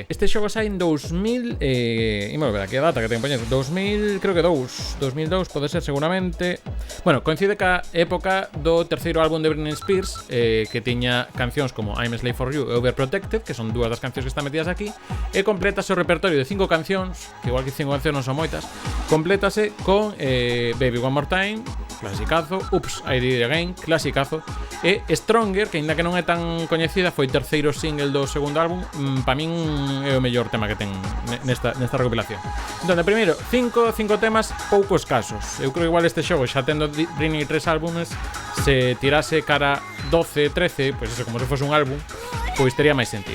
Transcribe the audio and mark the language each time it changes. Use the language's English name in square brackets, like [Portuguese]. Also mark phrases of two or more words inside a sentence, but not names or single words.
[Galician] Este xogo sai en 2000, imos ver aquí a data que ten poñer, 2000, creo que 2002, pode ser seguramente. Bueno, coincide ca época do terceiro álbum de Britney Spears, que tiña cancións como I'm a Slave for You e Overprotected, que son dúas das cancións que están metidas aquí, e complétase o repertorio de 5 cancións, que igual que 5 cancións non son moitas, complétase con Baby One More Time, clasicazo, Oops, I Did It Again, clasicazo, e Stronger, que ainda que non é tan coñecida, foi terceiro single do segundo álbum. Para min é o mellor tema que ten nesta recopilación. Entón, primeiro, 5 temas pouco escasos. Eu creo que igual este xogo, xa tendo Britney 3 álbumes, se tirase cara 12, 13, pois eso, como se fose un álbum, pois tería máis sentido.